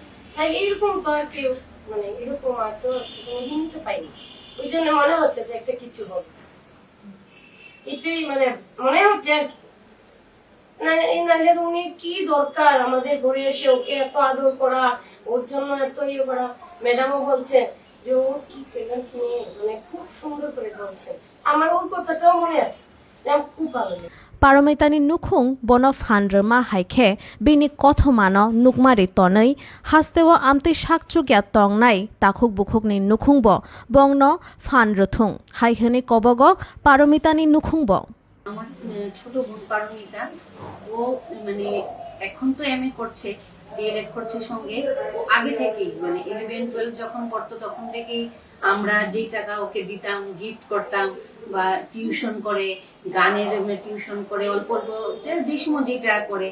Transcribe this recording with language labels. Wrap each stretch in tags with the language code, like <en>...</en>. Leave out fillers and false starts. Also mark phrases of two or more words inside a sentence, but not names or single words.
<bn>তাই এইরকম তো আর কেউ মানে এরকম আর তো কোনোদিনই তো পাইনি, ওই জন্য মনে হচ্ছে যে একটা কিছু হবে, এটাই মানে মনে হচ্ছে আর কি। নাহলে উনি কি দরকার আমাদের ঘরে এসে ওকে এত আদর করা, ওর জন্য এত ইয়ে করা। ম্যাডামও বলছে যে ও কি ট্যালেন্ট মেয়ে, মানে খুব সুন্দর করে বলছে, আমার ওর কথাটাও মনে আছে, খুব ভালো লাগে।</bn> <brx>पारमितानि नुखुं बन फानद्रमा हाइखे बेनि कथमानो नुकमारि तनै हास्तेव आमते शाकचुग्या तंनाय ताखुक बुखुकनि नुखुंब बंनो फानरथुं हाइहने कबग पारमितानि नुखुंब</brx> <bn>আমার ছোট বোন পারমিতা ও মানে এখন তো এমএ করছে, ডিএলএড করছে সঙ্গে। ও আগে থেকেই মানে 11-12 যখন পড়তো তখন থেকেই আমরা যেই টাকা ওকে দিতাম, গিফট করতাম, বা টিউশন করে, গানের টিউশন করে, অল্প অল্প যে সময় যেটা করে।</bn>